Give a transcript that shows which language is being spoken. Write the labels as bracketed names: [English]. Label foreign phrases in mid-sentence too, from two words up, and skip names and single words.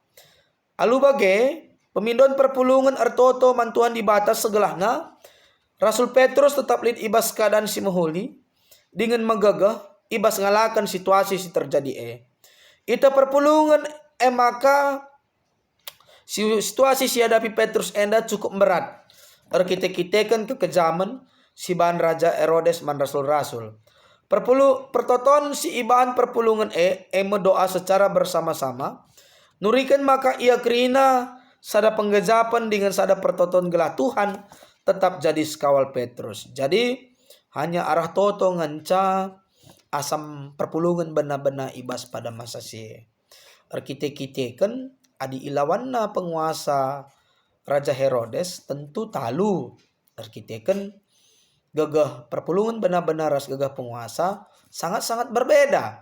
[Batak Karo] Alu bage pemindon perpulungan artoto man Tuhan dibata segelahna Rasul Petrus tetap lid ibas keadaan si mahuli dengan megagah ibas ngalakan situasi si terjadi Ita perpulungan maka situasi si hadapi Petrus enda cukup berat. Arkite-kitekan kekejaman si bahan Raja Herodes man rasul-rasul. Pertoton si ibahan perpulungan doa secara bersama-sama. Nurikan maka ia kerina sada penggejapan dengan sada pertoton gelah Tuhan tetap jadi sekawal Petrus. Jadi hanya arah toto nganca asam perpulungan benar-benar ibas pada masa Arkite-kitekan adi ilawanna penguasa Raja Herodes tentu talu arkiteken gagah perpulungan benar-benar ras gagah penguasa sangat-sangat berbeda.